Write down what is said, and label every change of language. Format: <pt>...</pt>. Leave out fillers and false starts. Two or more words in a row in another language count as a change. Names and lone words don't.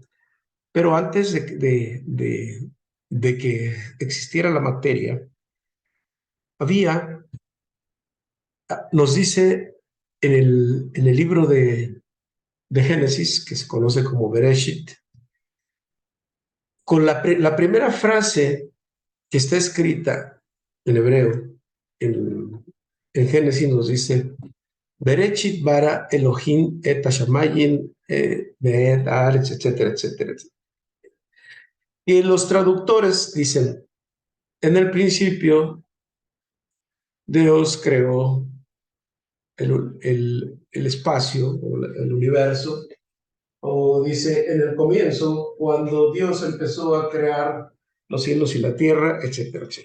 <es>Pero antes de que existiera la materia, había, nos dice en el libro de Génesis, que se conoce como Bereshit, con la primera frase que está escrita en hebreo, en, en Génesis nos dice,</es> <he>בראשית ברא אלהים את השמים ואת הארץ,</he> <es>etcétera, etcétera, etcétera. Y los traductores dicen, en el principio Dios creó el espacio, o el universo, O dice en el comienzo, cuando Dios empezó a crear los cielos y la tierra, etcétera, etcétera.</es>